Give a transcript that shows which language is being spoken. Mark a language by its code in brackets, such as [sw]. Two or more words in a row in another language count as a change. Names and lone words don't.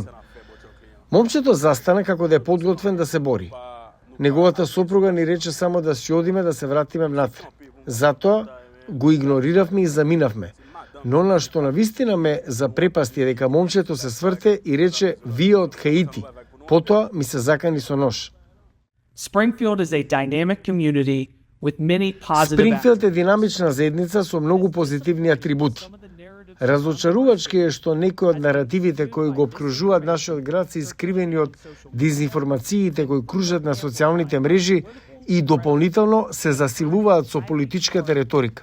[mk] Момчето застана како да е подготвен да се бори. Неговата сопруга ни рече само да си одиме да се вратиме внатре. Затоа го игнориравме и заминавме. Но на што навистина ме запрепасти дека момчето се сврте и рече вие од Хаити. Потоа ми се закани со нож. [en] Springfield is a dynamic community with many positive [mk] Спрингфилд е динамична заедница со многу позитивни атрибути. Разочарувачки е што некои од наративите кои го обкружуваат нашиот град се искривени од дезинформациите кои кружат на социјалните мрежи и дополнително се засилуваат со политичката реторика.